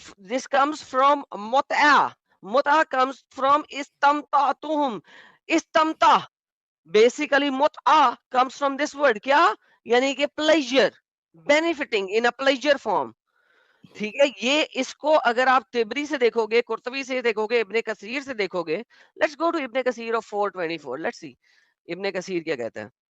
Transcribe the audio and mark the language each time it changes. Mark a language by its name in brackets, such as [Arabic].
[English] This comes from متع. متع comes from استمتعتم. استمتع basically متع comes from this word [Urdu] کیا؟ یعنی کہ [English] pleasure, benefiting in a pleasure form. [Urdu] ٹھیک ہے. یہ اس کو اگر آپ تبری سے دیکھو گے، قرطبی سے دیکھو گے، ابن کثیر سے دیکھو گے. [English] Let's go to Ibn Kathir of 424. Let's see Ibn Kathir [Urdu] کیا کہتا ہے.